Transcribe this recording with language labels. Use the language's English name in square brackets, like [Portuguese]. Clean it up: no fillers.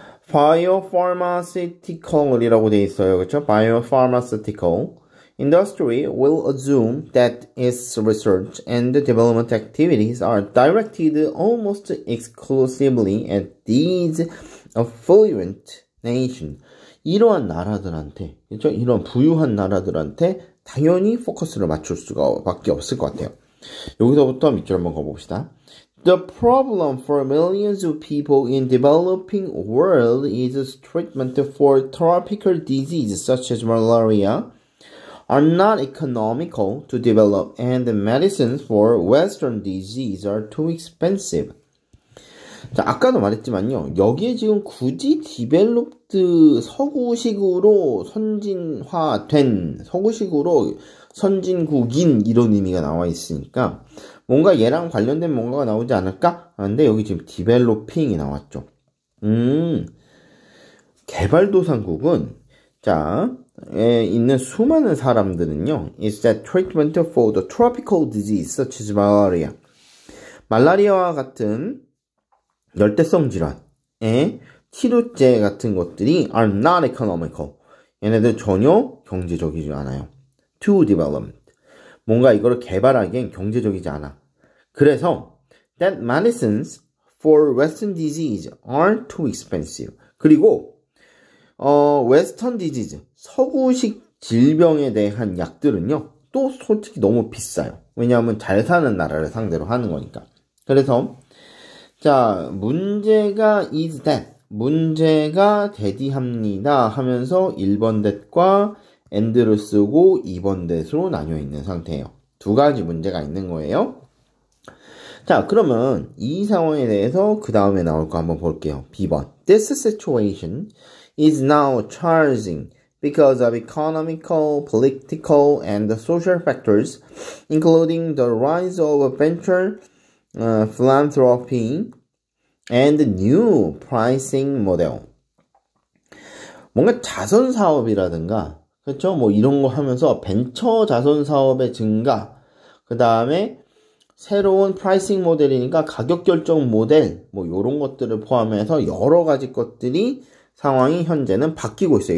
[Korean] biopharmaceutical이라고 돼 있어요. 그죠? [English] biopharmaceutical industry will assume that its research and development activities are directed almost exclusively at these affluent nations. [Korean] 이러한 나라들한테, 그죠? 이런 부유한 나라들한테 당연히 포커스를 맞출 수가 밖에 없을 것 같아요. 여기서부터 밑줄 한번 가봅시다. [English] The problem for millions of people in developing world is treatment for tropical diseases such as malaria are not economical to develop and the medicines for western disease are too expensive. [Korean] 자, 아까도 말했지만요. 여기에 지금 굳이 디벨롭드 서구식으로 선진화된 서구식으로 선진국인 이런 의미가 나와 있으니까 뭔가 얘랑 관련된 뭔가가 나오지 않을까? 근데 여기 지금 디벨로핑이 나왔죠. 개발도상국은 자, 있는 수많은 사람들은요. [English] is that treatment for the tropical disease such as malaria. [Korean] 말라리아와 같은 열대성 질환의 치료제 같은 것들이 [English] are not economical. [Korean] 얘네들 전혀 경제적이지 않아요. [English] To develop. [Korean] 뭔가 이거를 개발하기엔 경제적이지 않아. 그래서 [English] that medicines for western disease are too expensive. [Korean] 그리고 western disease, 서구식 질병에 대한 약들은요. 또 솔직히 너무 비싸요. 왜냐하면 잘 사는 나라를 상대로 하는 거니까. 그래서 자, 문제가 [English] is that. [Korean] 문제가 대디합니다 하면서 1번 that과 and를 쓰고 2번 that으로 나뉘어 있는 상태예요. 두 가지 문제가 있는 거예요. 자, 그러면 이 상황에 대해서 그 다음에 나올 거 한번 볼게요. B번. [English] This situation is now challenging because of economical, political, and social factors, including the rise of venture philanthropy and new pricing model. [Korean] 뭔가 자선 사업이라든가, 그렇죠? 뭐 이런 거 하면서 벤처 자선 사업의 증가, 그 다음에 새로운 프라이싱 모델이니까 가격 결정 모델, 뭐 이런 것들을 포함해서 여러 가지 것들이 상황이 현재는 바뀌고 있어요.